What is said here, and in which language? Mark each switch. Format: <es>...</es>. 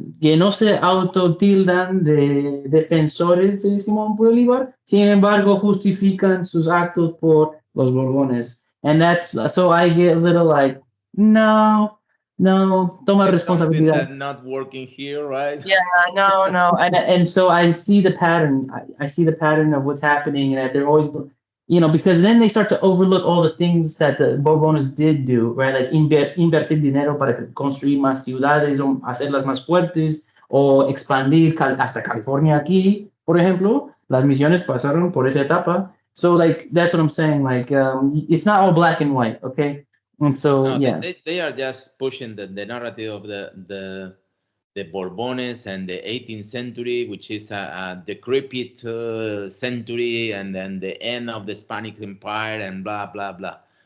<es>que no se autotildan de defensores de Simón Bolívar, sin embargo justifican sus actos por los Borbones.</es> <en>And that's so I get a little like,</en> <es>no, no, toma</es> <en>It's something</en> <es>responsabilidad.</es> <en>that not working here, right? Yeah, no, no, and so I see the pattern. I see the pattern of what's happening, and that they're always, because then they start to overlook all the things that the Borbones did do, right?</en> <es>Like invertir dinero para construir más ciudades o hacerlas más fuertes o expandir hasta California aquí, por ejemplo. Las misiones pasaron por esa etapa.</es> <en>So like that's what I'm saying. Like it's not all black and white, okay? And so No, yeah. they are just pushing the narrative of the Bourbones and the 18th century, which is a decrepit century, and then the end of the Hispanic Empire, and blah blah blah.</en>